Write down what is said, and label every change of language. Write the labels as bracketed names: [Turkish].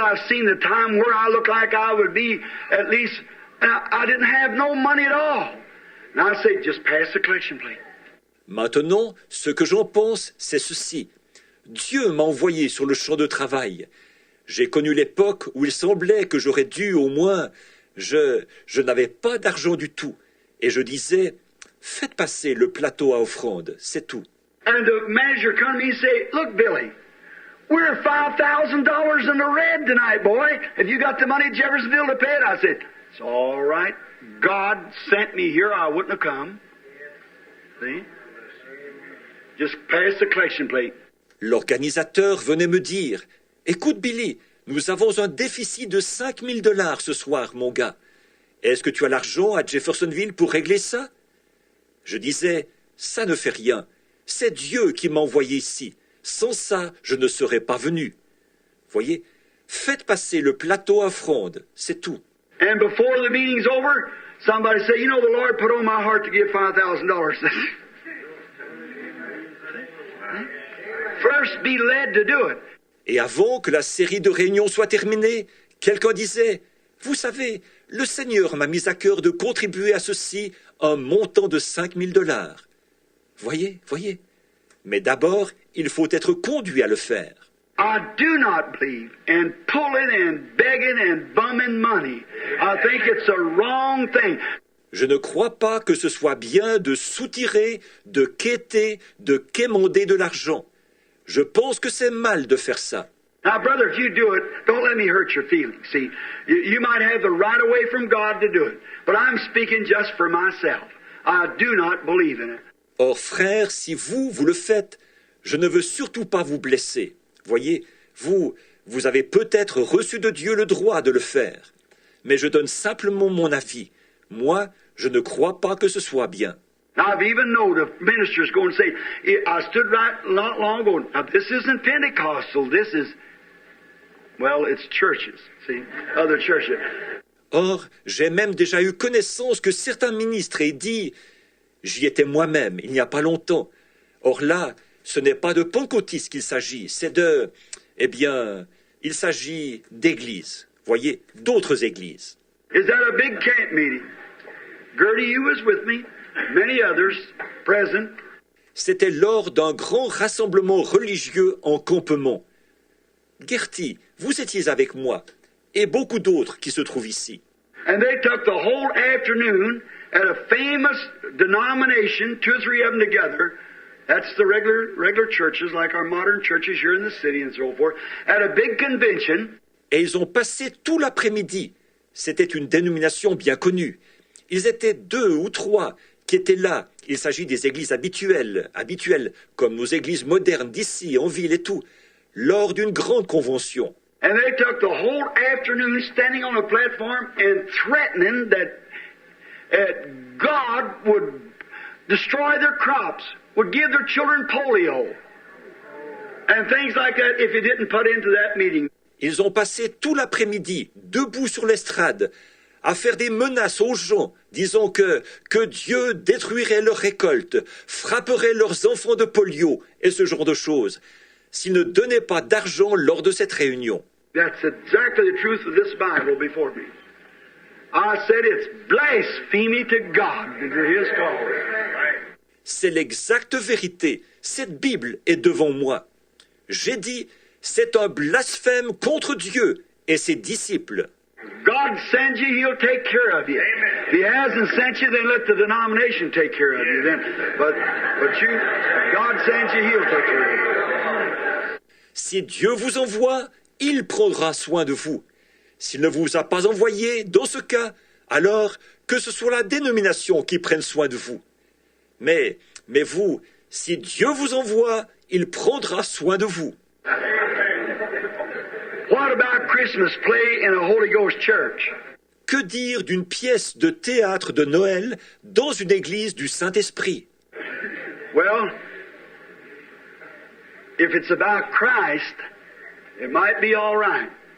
[English] I've seen the time where I look like I would be at least, I didn't have no money at all. Now I say, just pass the collection plate. [French] Maintenant, ce que j'en pense, c'est ceci. Dieu m'a envoyé sur le champ de travail. J'ai connu l'époque où il semblait que j'aurais dû au moins... Je n'avais pas d'argent du tout. Et je disais, faites passer le plateau à offrande, c'est tout. [English] And the manager come to me and say, look, Billy, we're $5,000 in the red tonight, boy. Have you got the money at Jeffersonville to pay it? I said, it's all right. God sent me here. I wouldn't have come. See? Just pass the collection plate. [French] L'organisateur venait me dire, écoute Billy, nous avons un déficit de $5,000 ce soir, mon gars. Est-ce que tu as l'argent à Jeffersonville pour régler ça? Je disais, ça ne fait rien. C'est Dieu qui m'a envoyé ici. Sans ça, je ne serais pas venu. Voyez, faites passer le plateau à fronde, c'est tout. [English] And before the meeting's over, somebody say, you know, the Lord put on my heart to give $5,000. First be led to do it. [French] Et avant que la série de réunions soit terminée, quelqu'un disait « Vous savez, le Seigneur m'a mis à cœur de contribuer à ceci un montant de $5,000. » Voyez. Mais d'abord, il faut être conduit à le faire. [English] I do not believe in pulling and begging and bumming money. I think it's a wrong thing. [French] Je ne crois pas que ce soit bien de soutirer, de quêter, de quémander de l'argent. Je pense que c'est mal de faire ça. [English] Now, brother, if you do it, don't let me hurt your feelings. See, you might have the right of way from God to do it, but I'm speaking just for myself. I do not believe in it. [French] Or, frère, si vous le faites, je ne veux surtout pas vous blesser. Voyez, vous avez peut-être reçu de Dieu le droit de le faire. Mais je donne simplement mon avis. Moi, je ne crois pas que ce soit bien. [English] Now, I've even known of ministers go and say, I stood right not long ago, now this isn't Pentecostal, this is, well, it's churches, see, other churches. [French] Or, j'ai même déjà eu connaissance que certains ministres aient dit « J'y étais moi-même, il n'y a pas longtemps. » Or là, ce n'est pas de pentecôtistes qu'il s'agit, c'est de... Eh bien, il s'agit d'églises, voyez, d'autres églises. [English] Is that a big camp meeting? Gertie, you was with me, many others present. [French] C'était lors d'un grand rassemblement religieux en campement. Gertie, vous étiez avec moi, et beaucoup d'autres qui se trouvent ici. [English] And they took the whole afternoon at a famous denomination, 2 or 3 of them together. That's the regular churches, like our modern churches here in the city and so forth, at a big convention. [French] Et ils ont passé tout l'après-midi. C'était une dénomination bien connue. Ils étaient 2 ou 3 qui étaient là. Il s'agit des églises habituelles, comme nos églises modernes d'ici, en ville et tout, lors d'une grande convention. [English] And they took the whole afternoon standing on a platform and threatening that God would destroy their crops, would give their children polio, and things like that if he didn't put into that meeting. [French] Ils ont passé tout l'après-midi, debout sur l'estrade, à faire des menaces aux gens, disant que Dieu détruirait leurs récoltes, frapperait leurs enfants de polio, et ce genre de choses, s'ils ne donnaient pas d'argent lors de cette réunion. [English] That's exactly the truth of this Bible before me. I said it's blasphemy to God and to His cause. [French] C'est l'exacte vérité. Cette Bible est devant moi. J'ai dit, c'est un blasphème contre Dieu et ses disciples. [English] God sends you, He'll take care of you. If He hasn't sent you, then let the denomination take care of you. Then, but you, God sends you, He'll take care of you. [French] Si Dieu vous envoie, il prendra soin de vous. S'il ne vous a pas envoyé, dans ce cas, alors que ce soit la dénomination qui prenne soin de vous. Mais vous, si Dieu vous envoie, il prendra soin de vous. [English] What about Christmas play in a Holy Ghost church? [French] Que dire d'une pièce de théâtre de Noël dans une église du Saint-Esprit? [English] Well, if it's about Christ, it might be all right.